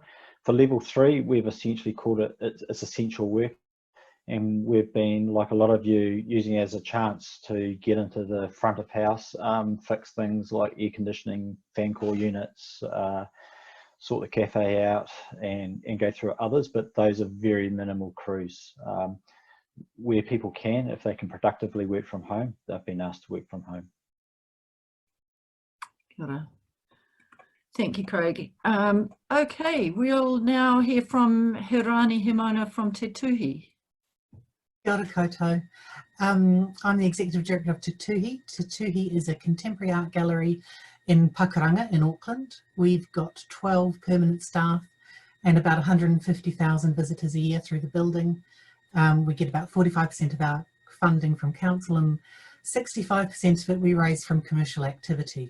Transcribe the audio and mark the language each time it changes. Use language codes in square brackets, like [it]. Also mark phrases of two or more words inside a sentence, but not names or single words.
[en] For level 3, we've essentially called it's essential work, and we've been, like a lot of you, using it as a chance to get into the front of house, fix things like air conditioning, fan core units, sort the cafe out, and go through others, but those are very minimal crews. Where people can, if they can productively work from home, they've been asked to work from home. [mi] Kia ora. [en] Thank you, Craig. Okay, we'll now hear from Hiraani Himona from Te Tuhi. [mi] Kia ora koutou. [en] I'm the Executive Director of Te Tuhi. Te Tuhi is a contemporary art gallery in Pakuranga in Auckland. We've got 12 permanent staff and about 150,000 visitors a year through the building. We get about 45% of our funding from council, and 65% of it we raise from commercial activity.